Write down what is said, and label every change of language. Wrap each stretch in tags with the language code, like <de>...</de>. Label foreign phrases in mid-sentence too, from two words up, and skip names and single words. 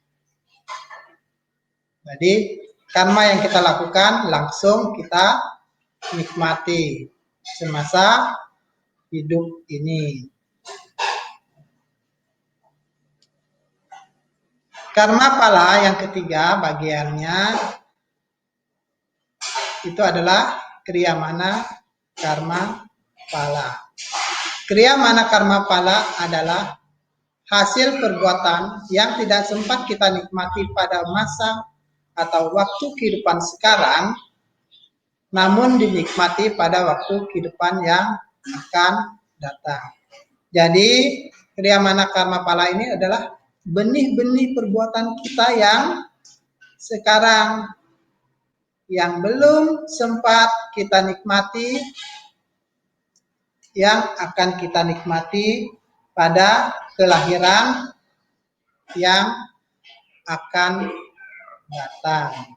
<id>Jadi karma yang kita lakukan langsung kita nikmati semasa hidup ini. Karma pala yang ketiga bagiannya itu adalah kriyamana karma pala. Kriyamana karma pala adalah hasil perbuatan yang tidak sempat kita nikmati pada masa atau waktu kehidupan sekarang, namun dinikmati pada waktu kehidupan yang akan datang. Jadi kriyamana karma pala ini adalah benih-benih perbuatan kita yang sekarang yang belum sempat kita nikmati, yang akan kita nikmati pada kelahiran yang akan datang.</id>